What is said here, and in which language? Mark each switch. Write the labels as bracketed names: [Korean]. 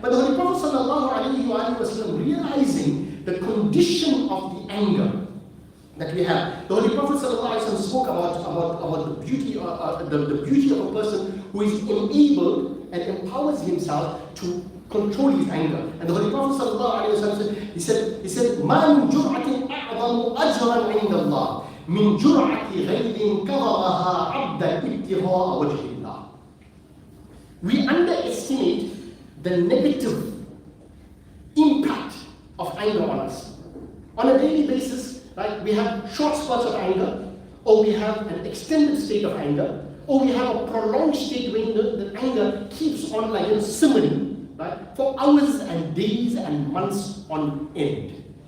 [English] But the Holy Prophet ﷺ, realizing the condition of the anger that we have, the Holy Prophet ﷺ spoke about the beauty of a person who is enabled and empowers himself to control his anger. And the Holy Prophet ﷺ said, [Arabic] مَا مِنْ جُرْعَةٍ أَعْظَمُ أَجْرًا عِنْدَ اللَّهِ مِنْ جُرْعَةِ غَيْرٍ كَظَمَهَا عَبْدًا ابْتِغَاءَ وَجْهِ اللَّهِ. [English] We underestimate the negative impact of anger on us. On a daily basis, right, we have short spurts of anger, or we have an extended state of anger, or we have a prolonged state when the anger keeps on like simmering, right, for hours and days and months on end.